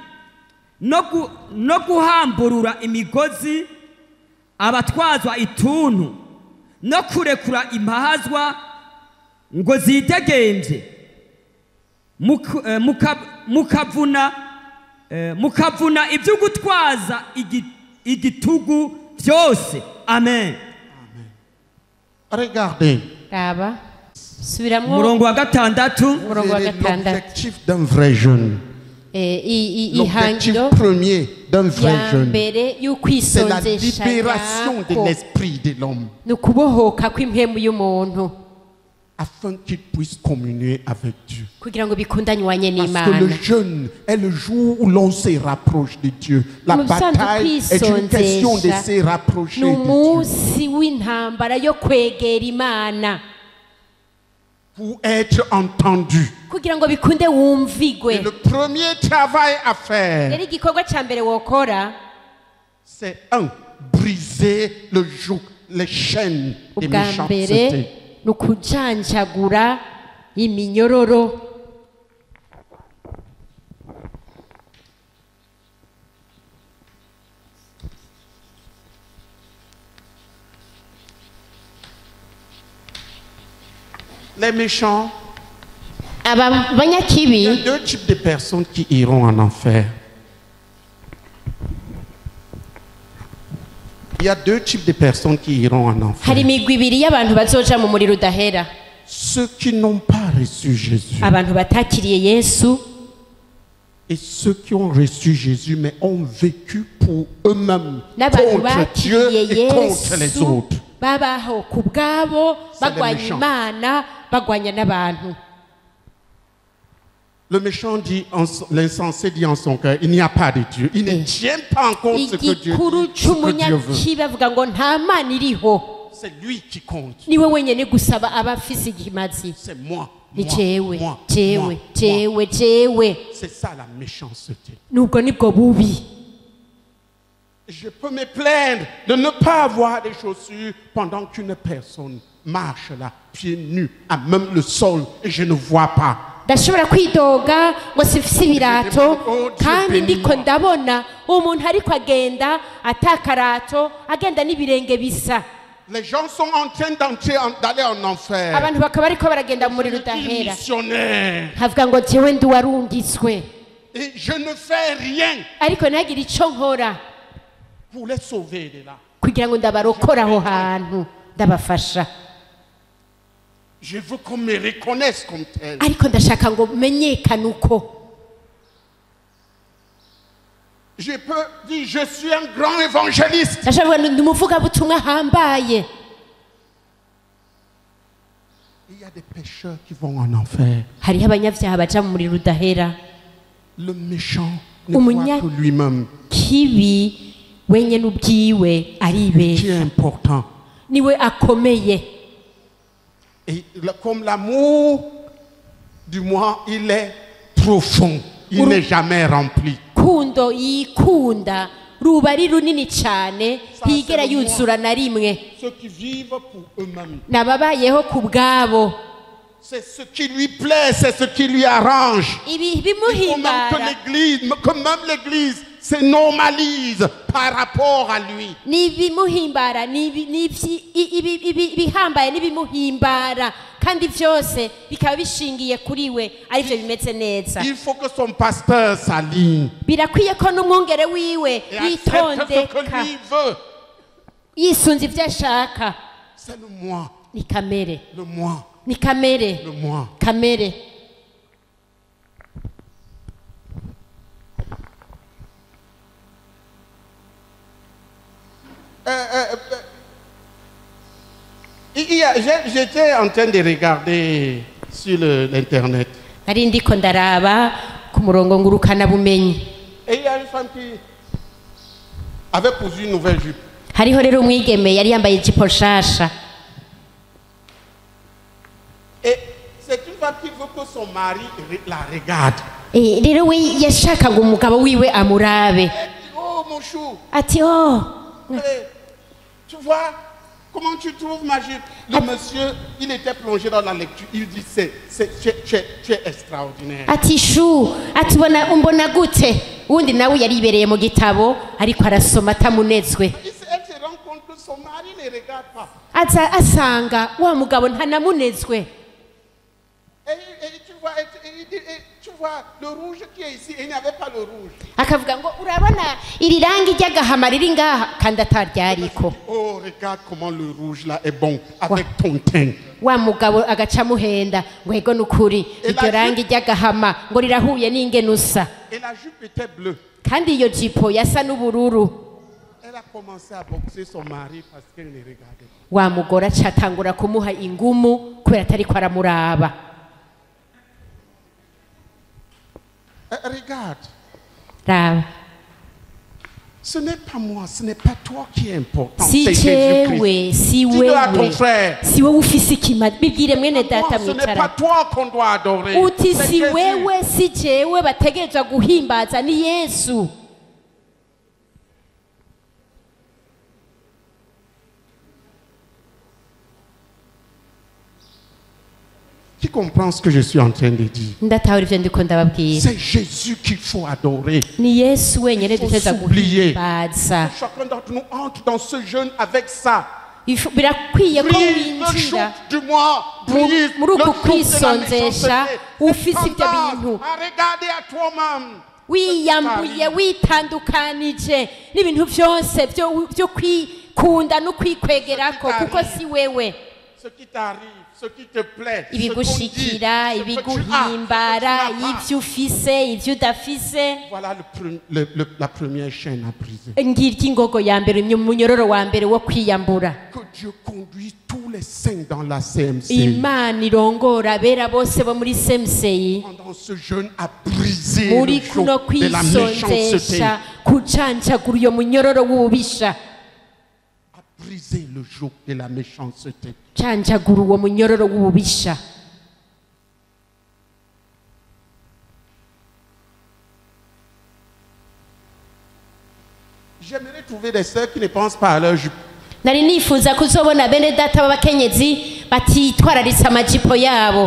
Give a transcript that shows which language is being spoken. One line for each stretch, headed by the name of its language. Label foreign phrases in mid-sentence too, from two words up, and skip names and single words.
Rundi: no guhamburura imigozi abatwazwa ituntu no kurekura impahazwa ngo zitegenje mukavuna ibyo gutwaza igitugu byose. Amen.
French: Regardez.
Rundi: raba subiramwo umurongo wa gatandatu. umurongo wa gatandatu.
French: L'objectif d'un vrai jeûne. L'objectif
Rundi: ihangiro
French: premier d'un vrai
Rundi: ya
French: jeûne,
Rundi: mbere
French: c'est la
Rundi: y'ukwisonzesha
French: libération de
Rundi: yako
French: l'esprit de l'homme
Rundi: ni ukubohoka kw'impemu y'umuntu
French: afin qu'il puisse communier avec Dieu.
Rundi: kugira ngo bikundanywane
French: Parce
Rundi: n'Imana.
French: que le jeûne est le jour où l'on se rapproche de Dieu. La
Rundi: Mu bisanzwe
French: bataille est une question de
Rundi: kwisonzesha
French: se rapprocher
Rundi: ni
French: de Dieu.
Rundi: umunsi w'intambara yo kwegera Imana
French: Pour être entendu.
Rundi: kugira ngo bikunde
French: Et
Rundi: wumvigwe.
French: le premier travail à faire,
Rundi: rero igikorwa cya mbere wokora
French: c'est briser le joug, les chaînes des
Rundi: ubwa
French: méchancetés.
Rundi: mbere ni ukujanjagura iminyororo.
French: Les méchants,
Rundi: aba
French: il y a
Rundi: banyakibi
French: deux types de personnes qui iront en enfer. Il y a deux types de personnes qui iront en enfer.
Rundi: hari imigwi ibiri y'abantu bazoja mu muriro udahera:
French: Ceux qui n'ont pas reçu Jésus
Rundi: abantu batakiriye Yesu
French: et ceux qui ont reçu Jésus mais ont vécu pour eux-mêmes
Rundi: n'abantu
French: contre Dieu
Rundi: bakiriye
French: et contre les
Rundi: Yesu
French: autres.
Rundi: babaho ku bwabo
French: C'est les
Rundi: bagwanya
French: méchants.
Rundi: Imana bagwanya n'abantu.
French: Le méchant dit, l'insensé dit en son cœur, il n'y a pas de Dieu. Il ne tient pas en compte ce que Dieu
Rundi: igikuru
French: dit, ce que Dieu veut.
Rundi: c'umunyakibi avuga ngo nta Mana iriho,
French: C'est lui qui compte.
Rundi: niwe wenyine gusaba aba afise ikimazi.
French: C'est moi.
Rundi: Ni
French: moi,
Rundi: jewe
French: moi,
Rundi: jewe
French: moi, moi.
Rundi: jewe jewe.
French: C'est ça la méchanceté.
Rundi: Nubwo nibwo bubi.
French: Je peux me plaindre de ne pas avoir des chaussures pendant qu'une personne marche là, pieds nus, à même le sol, et je ne vois pas.
Rundi: ndashobora kwidoga ngo sifise ibirato kandi ndiko ndabona umuntu ariko agenda atakarato agenda n'ibirenge bisa.
French: Les gens sont en train d'aller en enfer.
Rundi: abantu bakaba ariko baragenda mu muriro
French: Je suis
Rundi: udahera.
French: missionnaire
Rundi: havuga ngo jewe ndi warungitswe
French: et je ne fais rien
Rundi: ariko ntagire icyo nkora
French: pour les sauver de là.
Rundi: kugira ngo ndabarokore aho hantu ndabafasha.
French: Je veux qu'on me reconnaisse comme tel.
Rundi: ariko ndashaka ngo menyekane uko.
French: Je peux dire, je suis un grand évangéliste.
Rundi: ndashaka ngo ndi umuvugabutumwa ahambaye.
French: Il y a des pécheurs qui vont en enfer.
Rundi: hariho abanyabyaha baja mu muriro udahera.
French: Le méchant ne voit que lui-même.
Rundi: kibi wenyine ubwiwe
French: Qui
Rundi: aribesha,
French: est important.
Rundi: niwe akomeye.
French: Et comme l'amour du moi, il est profond. Il n'est jamais rempli.
Rundi: kundo yikunda ruba ari runini cyane ntigera yuzura na rimwe.
French: Ceux qui vivent pour eux-mêmes.
Rundi: nababayeho ku bwabo.
French: C'est ce qui lui plaît, c'est ce qui lui arrange.
Rundi: ibi
French: Il faut même
Rundi: bimuhimbara
French: que même l'Église se normalise par rapport à lui.
Rundi: n'ibimuhimbara ibihambaye n'ibimuhimbara kandi byose bikaba bishingiye kuri we aribyo bimeze neza.
French: Il faut que son pasteur s'aligne
Rundi: birakwiye ko n'umwungere wiwe
French: et accepte ce que
Rundi: yitondeka
French: lui veut.
Rundi: yisunze ibyo ashaka.
French: C'est le moi,
Rundi: ni kamere
French: le moi,
Rundi: ni kamere
French: le moi.
Rundi: kamere.
French: J'étais en train de regarder sur l'internet.
Rundi: nari ndiko ndaraba ku murongo ngurukana bumenyi.
French: Et il y a une femme qui avait posé une nouvelle jupe.
Rundi: hariho rero umwigeme yari yambaye ijipo nshasha.
French: Et c'est une femme qui veut que son mari la regarde.
Rundi: rero we yashakaga umugabo wiwe amurabe.
French: Elle dit, oh mon chou,
Rundi: ati oh
French: tu vois, comment tu trouves ma jupe? Le monsieur, il était plongé dans la lecture. Il dit, tu es extraordinaire.
Rundi: ati shu ati umbona gute. uwundi nawe yari ibereye mu gitabo ariko arasoma atamunezwe.
French: Elle se rend compte que son mari ne regarde pas.
Rundi: aza asanga wa mugabo ntanamunezwe.
French: tu vois, le rouge qui est ici, il n'y avait pas le rouge.
Rundi: akavuga ngo urabona iri rangi ry'agahama riri ngaha kandi ataryariko.
French: Oh, regarde comment le rouge là est bon avec ton teint.
Rundi: Wa mugabo agaca muhenda ngo ego nukuri iryo rangi ry'agahama ngo rirahuye n'ingene usa.
French: Et la jupe était bleue.
Rundi: Kandi iyo jipo yasa n'ubururu.
French: Elle a commencé à boxer son mari parce qu'elle le regardait.
Rundi: Wa mugore aca atangura kumuha ingumu kubera atariko aramuraba.
French: Regarde.
Rundi: Raba.
French: Ce n'est pas moi, ce n'est pas toi qui est important.
Rundi: Si
French: c'est
Rundi: jewe,
French: Jésus-Christ.
Rundi: si
French: Dis-le à ton
Rundi: wewe,
French: frère.
Rundi: si wewe ufise ikima, bibwire mwene data
French: Moi, ce n'est pas
Rundi: mwicara.
French: toi qu'on doit adorer.
Rundi: Uti
French: C'est
Rundi: si
French: Jésus.
Rundi: wewe, si jewe bategerezwa guhimbaza ni Yesu.
French: Qui comprend ce que je suis en train de dire?
Rundi: Ndatahura ivyo ndiko ndababwira.
French: C'est Jésus qu'il faut adorer.
Rundi: Ni Yesu wenyene
French: Il faut
Rundi: dutegerezwa
French: s'oublier.
Rundi: guhimbaza.
French: Chacun d'entre nous entre dans ce jeûne avec ça.
Rundi: Birakwiye ko
French: Brise le joug
Rundi: winjira
French: du mois.
Rundi: Mu-
French: Brise
Rundi: muri
French: le
Rundi: uku
French: joug de la
Rundi: kwisonzesha,
French: méchanceté.
Rundi: ufise
French: Et
Rundi: ibyo
French: tendance
Rundi: bintu.
French: à regarder à toi-même.
Rundi: wiyambuye witandukanije n'ibintu byose byo kwikunda no kwikwegerako kuko si wewe.
French: Ce qui t'arrive, ce qui te plaît, ce qu'on dit,
Rundi: ibigushikira
French: ce que tu as,
Rundi: ibiguhimbara
French: ce que tu n'as pas.
Rundi: ibyo ufise ibyo udafise.
French: Voilà la première chaîne à briser.
Rundi: Ngirya ingogo ya mbere, umunyororo wa mbere wo kwiyambura.
French: Que Dieu conduise tous les saints dans la CMC.
Rundi: Imana irongora abera bose bo muri CMCI
French: Pendant ce jeûne à briser le
Rundi: muri
French: joug
Rundi: kuno
French: de la méchanceté.
Rundi: kwisonzesha kucancagura uyo munyororo w'ububisha.
French: À briser le joug de la méchanceté.
Rundi: Cancagura uwo munyororo w'ububisha.
French: J'aimerais trouver des sœurs qui ne pensent pas à leur jupe.
Rundi: Nari nifuza kuzobona bene data b'abakenyezi batitwararitse amajipo yabo,